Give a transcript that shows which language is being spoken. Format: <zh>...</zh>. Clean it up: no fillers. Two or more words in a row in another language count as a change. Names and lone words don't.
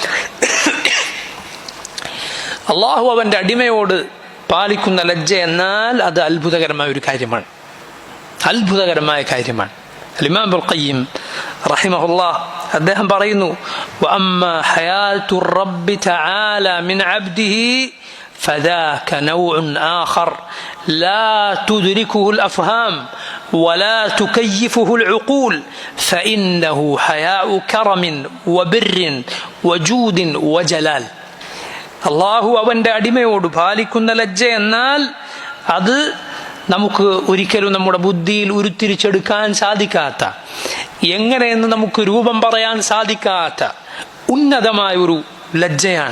<ml>അള്ളാഹു അവൻ്റെ അടിമയോട് പാലിക്കുന്ന ലജ്ജ എന്നാൽ അത് അത്ഭുതകരമായ ഒരു കാര്യമാണ്, അത്ഭുതകരമായ കാര്യമാണ്. ഇമാം ഇബ്നുൽ ഖയ്യിം റഹിമഹുല്ലാഹ് അദ്ദേഹം പറയുന്നു,</ml> <ar>وأما حياء الرب تعالى من عبده فذاك نوع آخر لا تدركه الأفهام ولا تكيفه العقول فإنه حياء كرم وبر وجود وجلال.</ar> <ml>അള്ളാഹു അവൻ്റെ അടിമയോട് പാലിക്കുന്ന ലജ്ജ എന്നാൽ അത് നമുക്ക് ഒരിക്കലും നമ്മുടെ ബുദ്ധിയിൽ ഉരുത്തിരിച്ചെടുക്കാൻ സാധിക്കാത്ത, എങ്ങനെയെന്ന് നമുക്ക് രൂപം പറയാൻ സാധിക്കാത്ത ഉന്നതമായ ഒരു ലജ്ജയാണ്.</ml>